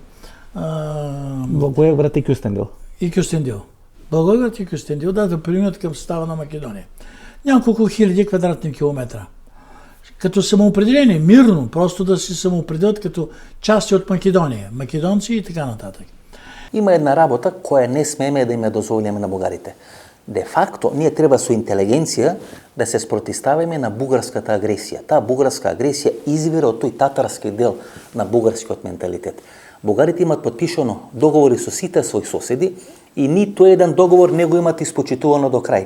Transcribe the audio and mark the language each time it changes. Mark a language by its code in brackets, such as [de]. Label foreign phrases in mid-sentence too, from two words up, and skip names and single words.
[bg] Благоевград и Кюстендил. И Кюстендил. Благоевград и Кюстендил, да преминат към състава на Македония. Няколко хиляди квадратни километра. Като самоопределение, мирно, просто да се самоопределят като части от Македония, македонци и така нататък. [mk] Има една работа која не смееме да им ја дозволиме на бугарите. Де факто, ние треба со интелигенција да се спротиставиме на бугарската агресија. Таа бугарска агресија извира од тој татарски дел на бугарскиот менталитет. Бугарите имат подпишано договори со сите своји соседи и ниту еден договор не го имат испочитувано до крај.